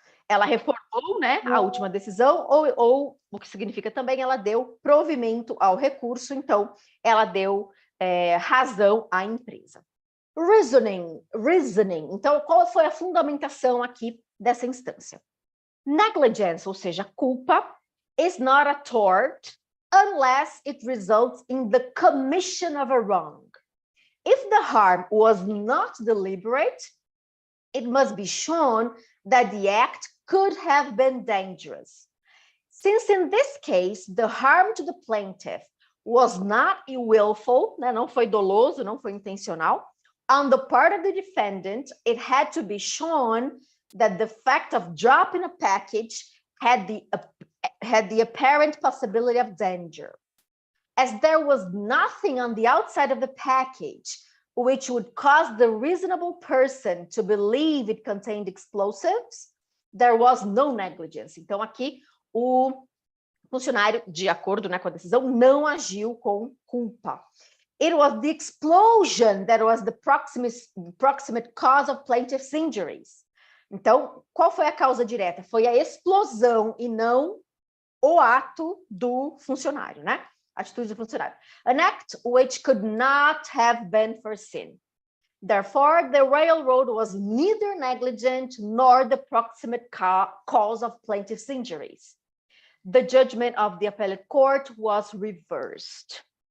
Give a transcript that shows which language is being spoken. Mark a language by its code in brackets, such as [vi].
[pt] Ela reformou, né, a última decisão, ou o que significa também, ela deu provimento ao recurso, então, ela deu razão à empresa. Reasoning. Então, qual foi a fundamentação aqui dessa instância? [en] Negligence, [pt] ou seja, culpa, [en] is not a tort unless it results in the commission of a wrong. If the harm was not deliberate, it must be shown that the act could have been dangerous. Since in this case, the harm to the plaintiff was not willful, [pt] né, não foi doloso, não foi intencional, [en] on the part of the defendant, it had to be shown that the fact of dropping a package had the apparent possibility of danger. As there was nothing on the outside of the package which would cause the reasonable person to believe it contained explosives, there was no negligence. [pt] Então, aqui, o funcionário, de acordo, né, com a decisão, não agiu com culpa. [en] It was the explosion that was the proximate cause of plaintiff's injuries. [pt] Então, qual foi a causa direta? Foi a explosão e não o ato do funcionário, né? Atitude do funcionário. [en] An act which could not have been foreseen. Therefore, the railroad was neither negligent nor the proximate cause of plaintiff's injuries. The judgment of the appellate court was reversed.